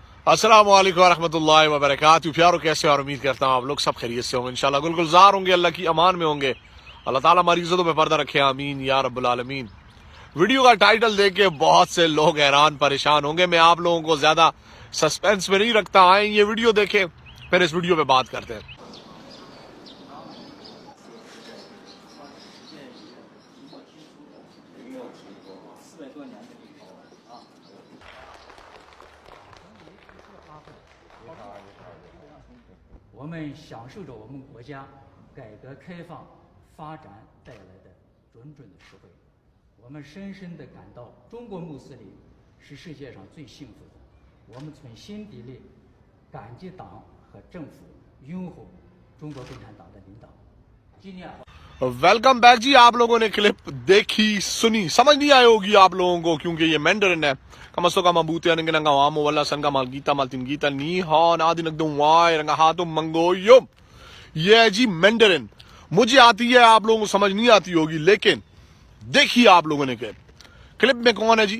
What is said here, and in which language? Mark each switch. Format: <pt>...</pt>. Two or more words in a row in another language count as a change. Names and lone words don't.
<ar>السلام عليكم ورحمة الله وبركاته.</ar> <hi>प्यारो कैसे और उम्मीद करता हूँ आप लोग सब खैरियत से होंगे, इंशाल्लाह गुलगुलजार होंगे, अल्लाह की अमान में होंगे। अल्लाह ताला हमारी इज्जतों में पर्दा रखे,</hi> <ar>آمين يا رب العالمين.</ar> <hi>वीडियो का टाइटल देख के बहुत से लोग हैरान परेशान होंगे। मैं आप लोगों को ज्यादा सस्पेंस में नहीं रखता, आए ये वीडियो देखें, फिर इस वीडियो पे बात करते हैं।</hi> <zh>我们享受着我们国家改革开放发展带来的种种的实惠，我们深深地感到中国穆斯林是世界上最幸福的。我们从心底里感激党和政府拥护中国共产党的领导。今年</zh> <en>welcome back</en> <hi>जी। आप लोगों ने क्लिप देखी सुनी, समझ नहीं आई होगी आप लोगों को, क्योंकि ये मैंडरिन है। कमसो का मबूते रंगा वामो वल्ला संगा माल गीता मालतिन गीता नी हा नादि नगदम वाय रंगा हाथो मंगो यो। ये है जी मैंडरिन। मुझे आती है, आप लोगों को समझ नहीं आती होगी, लेकिन देखिए आप लोगों ने क्लिप में कौन है जी?</hi>